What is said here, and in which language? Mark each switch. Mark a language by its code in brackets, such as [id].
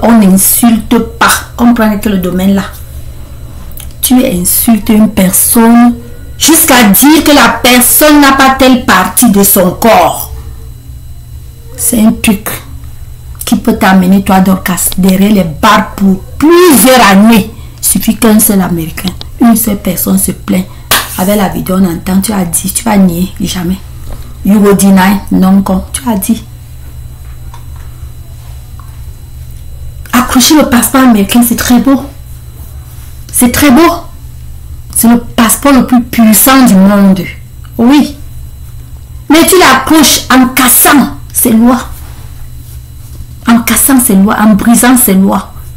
[fr] On n'insulte pas. On prend que le domaine là. Tu insultes une personne jusqu'à dire que la personne n'a pas telle partie de son corps. C'est un truc qui peut t'amener, toi, Dorcas, derrière les barres pour plusieurs années. Il suffit qu'un seul Américain, une seule personne se plaint. Avec la vidéo, on entend, tu as dit, tu vas nier, jamais. [en] You will deny, [fr] non, tu as dit. Accrocher le passeport américain, c'est très beau. C'est très beau. C'est le passeport le plus puissant du monde. Oui. Mais tu l'accroches en cassant ces lois. En cassant ces lois, en brisant ces lois.